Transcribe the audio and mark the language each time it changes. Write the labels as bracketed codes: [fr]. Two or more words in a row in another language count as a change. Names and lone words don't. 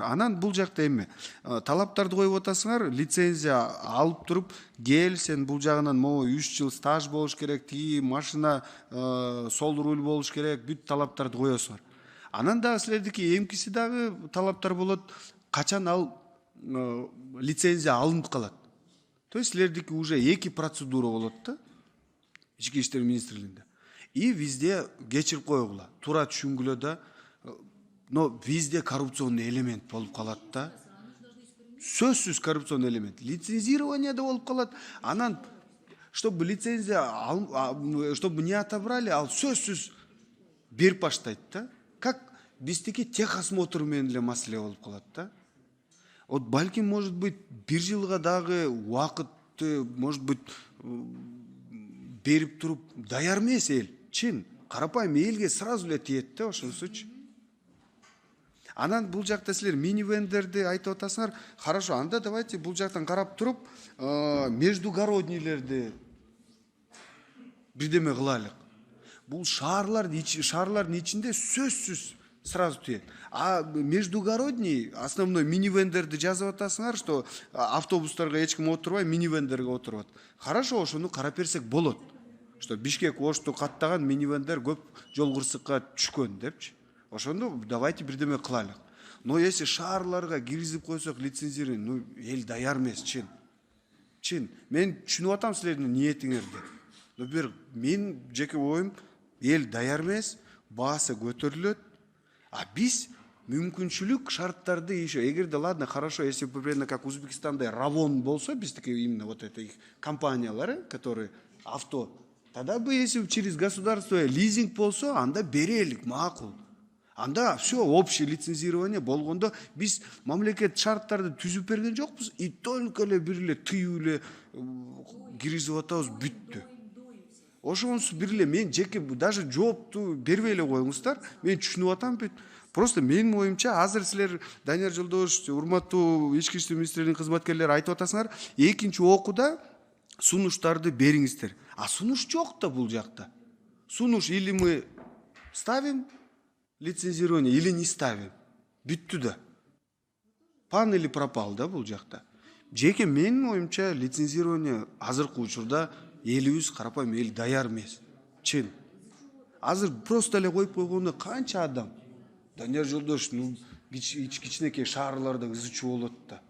[ky] Анан бул жакта эми талаптарды коюп атасыңар, лицензия алып туруп, кел сен бул жагынан 3 жыл стаж болуш керек, тиги машина сол руль болуш керек, бүт талаптарды коесуңар. Анан дагы силердики эмкиси дагы талаптар болот, качан ал лицензия алынып калат. [ru] То есть [ky] силердики уже эки процедура болот да, ички иштер министрлигинде. [ru] И везде [ky] кечирип койгула, туура түшүнгүлө да, [ru] но везде коррупционный элемент [ky] болуп калат да. Сөзсүз [ru] коррупционный элемент. [ky] Лицензирование да болуп калат. Анан, [ru] чтобы лицензия, чтобы не отобрали, [ky] ал сөзсүз берип баштайт да. Как биздики техосмотр менен эле маселе болуп калат да. Вот балким, [ru] может быть, [ky] бир жылга дагы убакытты, [ru] может быть, [ky] берип туруп даяр эмес эл. Чын, карапайым элге сразу эле тиет да ошонусучу. Анан бул жакта силер мини-вендерди айтып атасыңар. Хорошо, анда давайте бул жактан карап туруп, междугороднийлерди бирдеме кылайлык. Бул шаарлардын ичинде сөзсүз сразу тиет. [ru] А междугородний, основной [ky] мини-вендерди жазып атасыңар, что автобустарга эч ким отурбай, мини-вендерге отуруп. Хорошо, ошону карап берсек болот. Что Бишкек Ошту каттаган мини-вендер көп жол кырсыкка түшкөн депчи. Ошондо давайте бирдеме кылайлык. [ru] Но если [ky] шаарларга киргизип койсок лицензирование, эл даяр эмес, чын. Мен түшүнүп атам силердин ниетиңерди. Но бир мен жеке оюм, эл даяр эмес, баасы көтөрүлөт. А биз мүмкүнчүлүк шарттарды еще, эгерде [ru] ладно, хорошо, если примерно как [ky] Узбекистанда Равон болсо, биздики [ru] именно вот это их [ky] компаниялары, [ru] которые авто, тогда бы если через государство лизинг [ky] болсо, анда берелик, макул. Анда [ru] все общее лицензирование [ky] болгондо биз мамлекет шарттарды түзүп берген жокпуз, [ru] и только [ky] эле бир эле тыюу эле киргизип атабыз, бүттү. Ошонусу бир эле мен жеке даже жоопту бербей эле коюңуздар. Мен түшүнүп атам бүт. Просто менин оюмча азыр силер Данияр Жолдошевич, урматтуу ички иштер министрлигинин кызматкерлери айтып атасыңар, экинчи окууда сунуштарды бериңиздер. А сунуш жок да бул жакта. [ru] Сунуш или мы ставим лицензирование, или не ставим. [ky] Бүттү да. [ru] Пан или пропал [ky] да бул жакта. Жеке менин оюмча лицензирование азыркы учурда элибиз карапайым эл даяр эмес. Чын. Азыр просто эле коюп койгондо канча адам Данияр Жолдошевич, кичинекей шаарларда ызы чуу болот да.